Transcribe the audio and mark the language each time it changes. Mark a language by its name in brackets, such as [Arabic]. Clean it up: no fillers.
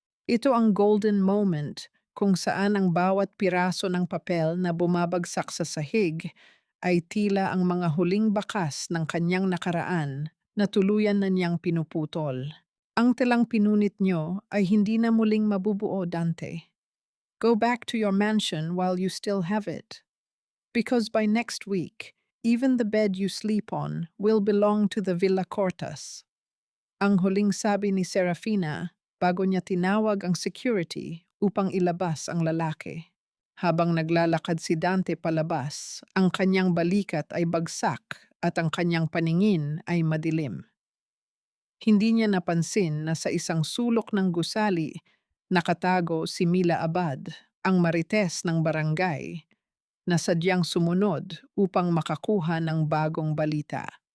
[Filipino] Ito ang golden moment kung saan ang bawat piraso ng papel na bumabagsak sa sahig ay tila ang mga huling bakas ng kanyang nakaraan na tuluyan na niyang pinuputol. Ang telang pinunit niyo ay hindi na muling mabubuo, Dante. [English] Go back to your mansion while you still have it. Because by next week, even the bed you sleep on will belong to the Villa Cortas. [Filipino] Ang huling sabi ni Serafina bago niya tinawag ang security upang ilabas ang lalaki. Habang naglalakad si Dante palabas, ang kanyang balikat ay bagsak at ang kanyang paningin ay madilim. Hindi niya napansin na sa isang sulok ng gusali, nakatago si Mila Abad, ang marites ng barangay, na sadyang sumunod upang makakuha ng bagong balita.